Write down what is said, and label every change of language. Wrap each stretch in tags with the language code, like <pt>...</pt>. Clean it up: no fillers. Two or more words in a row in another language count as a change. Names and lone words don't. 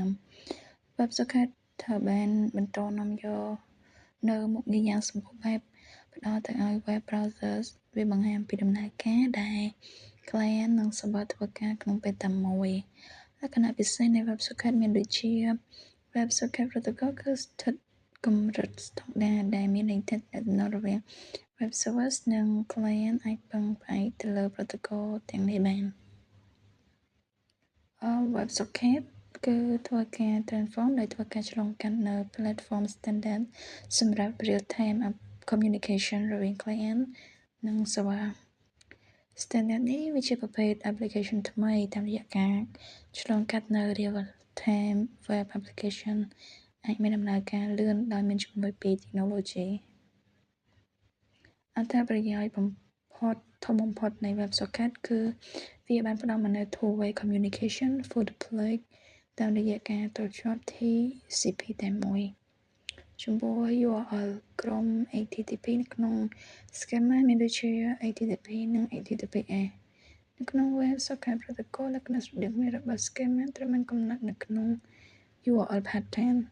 <km>WebSocket ត្រូវបានបន្តនាំយកនៅមុខងារយ៉ាងសម្បូរបែបផ្ដល់ទៅឲ្យ</km> <en>web browsers</en> <km>វាបង្ហាញពីដំណើរការដែល client និង server ធ្វើការក្នុងពេលតែមួយលក្ខណៈពិសេសនៃ WebSocket មានដូចជា WebSocket Protocol គឺស្ថិតកម្រិតស្តង់ដារដែលមានន័យថាទំនាក់ទំនងរវាង</km> <en>Web servers</en> <km>និង client អាចពឹងផ្អែកទៅលើ protocol ទាំងនេះបាន WebSocket គឺធ្វើការ transform ដោយធ្វើការឆ្លងកាត់នៅ</km> <en>platform standard</en> <km>សម្រាប់</km> <en>real time communication</en> <km>រវាង client និង server standard នេះវាជាប្រភេទ application ថ្មីតាមរយៈការឆ្លងកាត់នៅ</km> <en>real time web application</en> <km>អាចមានដំណើរការលឿនដោយមានជំនួយពី technology អត្ថប្រយោជន៍ធំបំផុតនៃ WebSocket គឺវាបានផ្ដល់មកនូវ</km> <en>two-way communication full duplex</en> <km>តាមរយៈការតភ្ជាប់ TCP តែមួយចំពោះ URL ក្រុម HTTP នៅក្នុង schema មានដូចជា HTTP និង HTTPS នៅក្នុង WebSocket Protocol លក្ខណៈស្តីមួយរបស់ schema ត្រូវបានកំណត់នៅក្នុង</km> <en>URL pattern</en>